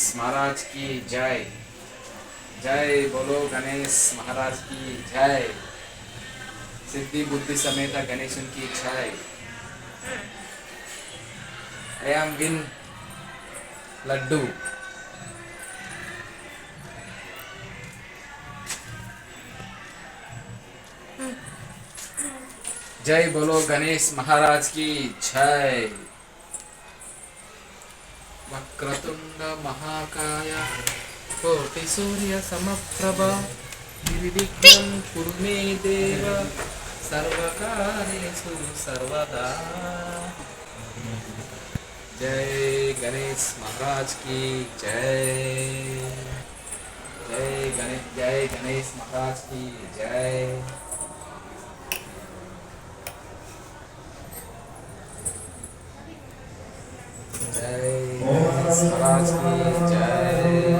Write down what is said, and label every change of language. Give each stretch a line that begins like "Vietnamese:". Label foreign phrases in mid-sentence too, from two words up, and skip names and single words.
Hindi: महाराज की जय, जय बोलो गणेश महाराज की जय, सिद्धि बुद्धि समेत गणेशन की जय.
English: I am win लड्डू.
Hindi: जय बोलो गणेश महाराज की जय.
Sanskrit: वक्रतुण्ड महाकाय कोटि सूर्य समप्रभ निर्विघ्नं कुरु मे देव सर्वकार्येषु सर्वदा.
Hindi: जय गणेश महाराज की जय, जय गणेश महाराज की जय. जय गणेश महाराज की जय.